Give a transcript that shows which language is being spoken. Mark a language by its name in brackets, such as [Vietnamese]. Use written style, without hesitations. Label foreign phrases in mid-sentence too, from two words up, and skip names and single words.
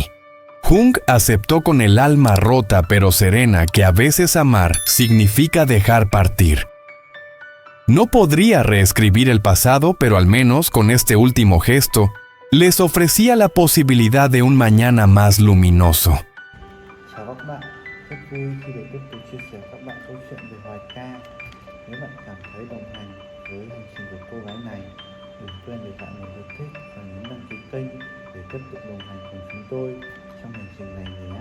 [Spanish] Hung aceptó con el alma rota pero serena que a veces amar significa dejar partir. No podría reescribir el pasado, pero al menos con este último gesto, les ofrecía la posibilidad de un mañana más luminoso. [Vietnamese] Chào các bạn, rất vui khi được tiếp tục chia sẻ các bạn câu chuyện về Hoài-Ka. Nếu bạn cảm thấy đồng hành với hành trình của cô gái này, đừng quên để lại một lượt thích và nhấn đăng ký kênh để tiếp tục đồng hành cùng chúng tôi trong hành trình này nhé.